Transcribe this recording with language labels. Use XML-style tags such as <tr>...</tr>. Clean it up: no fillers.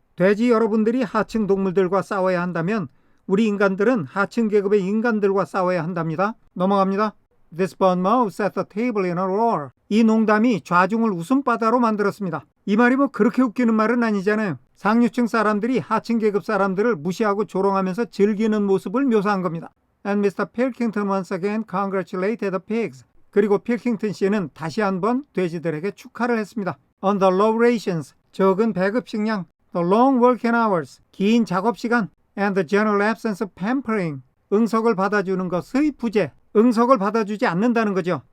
<ko>돼지 여러분들이 하층 동물들과 싸워야 한다면 우리 인간들은 하층 계급의 인간들과 싸워야 한답니다. 넘어갑니다.</ko> <en>This bon mot set the table in a roar.</en> <ko>이 농담이 좌중을 웃음바다로 만들었습니다. 이 말이 뭐 그렇게 웃기는 말은 아니잖아요. 상류층 사람들이 하층 계급 사람들을 무시하고 조롱하면서 즐기는 모습을 묘사한 겁니다.</ko> <en>And Mr. Pilkington once again congratulated the pigs.</en> <ko>그리고 필킹턴 씨는 다시 한번 돼지들에게 축하를 했습니다.</ko> <en>On the low rations,</en> <ko>적은 배급 식량,</ko> <en>the long working hours,</en> <ko>긴 작업 시간,</ko> <en>and the general absence of pampering,</en> <ko>응석을 받아주는 것의 부재, 응석을 받아주지 않는다는 거죠.</ko>